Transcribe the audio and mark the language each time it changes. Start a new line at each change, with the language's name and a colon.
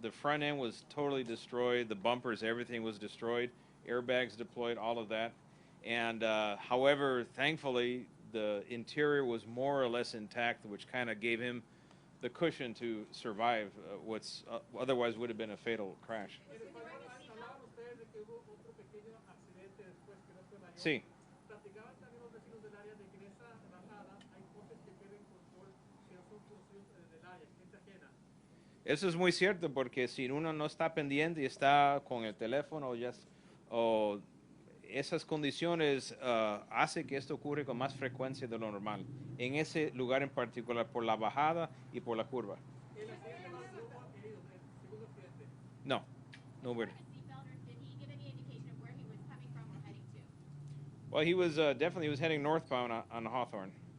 English: The front end was totally destroyed. The bumpers, everything was destroyed. Airbags deployed, all of that. And however, thankfully, the interior was more or less intact, which kind of gave him the cushion to survive what's otherwise would have been a fatal crash.
Spanish: Hablaban ustedes de que hubo otro pequeño accidente después que no fue mayor. Sí. Platicaban también los vecinos del área de que en esa bajada hay coches que pierden control que no son conocidos del área, gente ajena. Eso es muy cierto porque si uno no está pendiente y está con el teléfono o esas condiciones hace que esto ocurre con más frecuencia de lo normal en ese lugar en particular por la bajada y por la curva. El accidente no hubo heridos, el segundo accidente. No, no weird.
English: Seatbelt, or did he give any indication of where he was coming from or heading to? Well, he was definitely he was heading northbound on Hawthorne.